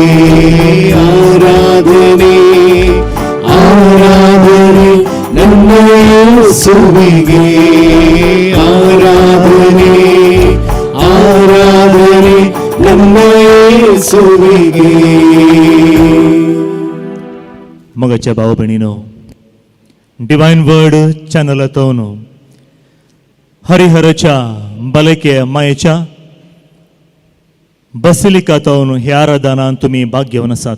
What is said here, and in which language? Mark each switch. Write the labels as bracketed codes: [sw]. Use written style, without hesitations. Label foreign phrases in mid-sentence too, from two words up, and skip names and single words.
[kn] ಆರಾಧನೆ ಆರಾಧನೆ ನನ್ನ ಯೇಸುವಿಗೆ. ಆರಾಧನೆ ಆರಾಧನೆ ನನ್ನ ಯೇಸುವಿಗೆ. [kok] मगाच्या भाव भयणीनो, डिवायन वर्ड चॅनलातून हरिहरच्या बलके मायेच्या बसिलिकातून ह्या आराधनान तुम्ही भाग घेवन आसात.